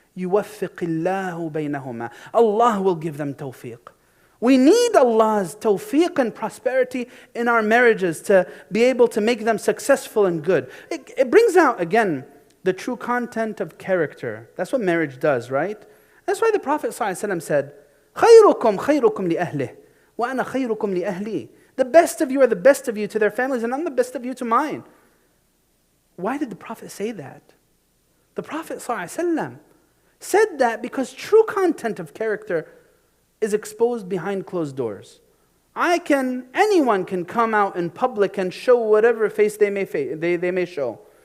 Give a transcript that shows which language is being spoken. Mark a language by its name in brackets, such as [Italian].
[Arabic] يُوَفِّقِ اللَّهُ بَيْنَهُمَا. [English] Allah will give them tawfiq. We need Allah's tawfiq and prosperity in our marriages to be able to make them successful and good. It brings out, again, the true content of character. That's what marriage does, right? That's why the Prophet ﷺ said, [Arabic] خَيْرُكُمْ خَيْرُكُمْ لِأَهْلِهِ وَأَنَا خَيْرُكُمْ لِأَهْلِي. [English] The best of you are the best of you to their families, and I'm the best of you to mine. Why did the Prophet say that? The Prophet ﷺ said that because true content of character is exposed behind closed doors. Anyone can come out in public and show whatever face they may show.